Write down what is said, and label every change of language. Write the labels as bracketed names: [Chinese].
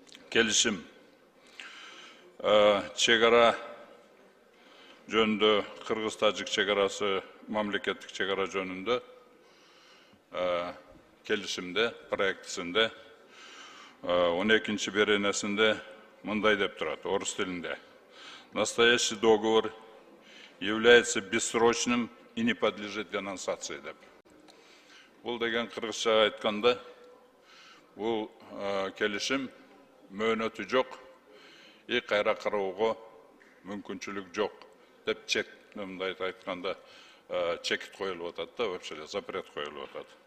[Kyrgyz] Келишим чегара жөнүндө, Кыргыз-Тажик чегарасы мамлекеттик чегара жөнүндө келишимде, проектисинде 12-чи беренесинде мындай деп турат, орус тилинде. [Russian] Настоящий договор является бессрочным и не подлежит денонсации деп. [Kyrgyz] Бул деген кыргызча айтканда, бул келишим мөөнөтү жок, кайра кароого мүмкүнчүлүк жок деп чек, мындай айтканда, чекит коюлуп атат да, вообще запрет коюлуп атат.